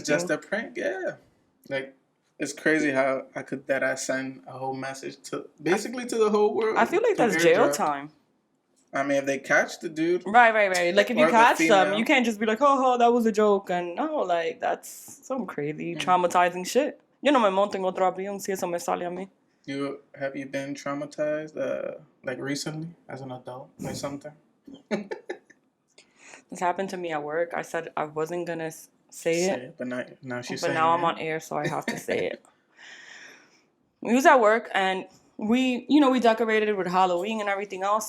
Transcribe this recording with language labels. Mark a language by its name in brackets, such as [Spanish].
[English] It's just a prank. Yeah, like. It's crazy how I send a whole message to basically to the whole world. I feel like that's jail time. I mean, if they catch the dude. Right. Like, if you catch them, you can't just be like, oh, that was a joke. And no, like, that's some crazy, traumatizing shit. [Spanish] Yo no me monto en otro avión si eso me sale a mí. [English] Have you been traumatized, like, recently as an adult by something? This happened to me at work. I said I wasn't going to say it. But now she's saying it. But now I'm on air, so I have to say it. We was at work, and we decorated with Halloween and everything else.